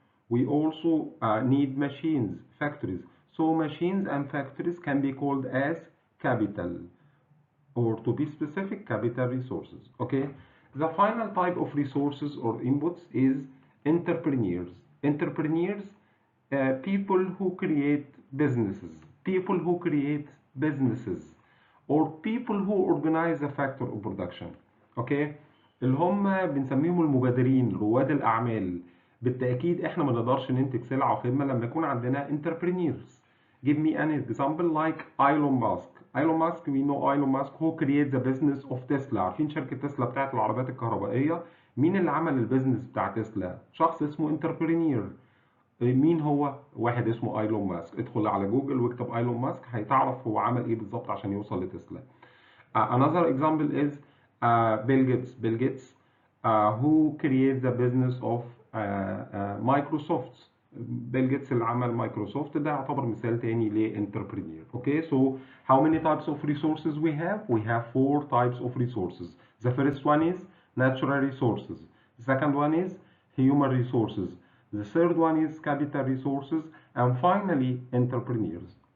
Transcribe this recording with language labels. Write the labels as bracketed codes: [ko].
[en] We also need machines, factories. So machines and factories can be called as capital, or to be specific, capital resources. Okay, the final type of resources or inputs is entrepreneurs. Entrepreneurs, people who create businesses, people who create businesses, or people who organize a factor of production. Okay, [ar] اللي هم بنسميهم المبادرين، رواد الأعمال. بالتأكيد احنا ما نقدرش ننتج سلعة وخدمة لما يكون عندنا entrepreneurs. [en] Give me an example like Elon Musk. Elon Musk, we know Elon Musk who creates the business of Tesla. [ar] عارفين شركة تسلا بتاعت العربيات الكهربائية؟ مين اللي عمل البيزنس بتاع تسلا؟ شخص اسمه entrepreneur. مين هو؟ واحد اسمه ايلون ماسك. ادخل على جوجل واكتب ايلون ماسك، هيتعرف هو عمل ايه بالظبط عشان يوصل لتسلا. [en] Another example is Bill Gates. Bill Gates who creates the business of Microsoft. [ar] Bill Gates اللي عمل مايكروسوفت، ده يعتبر مثال تاني لانتربرينور. [en] Okay, so how many types of resources we have? We have 4 types of resources. The first one is natural resources. The second one is human resources. The third one is capital resources, and finally entrepreneurs.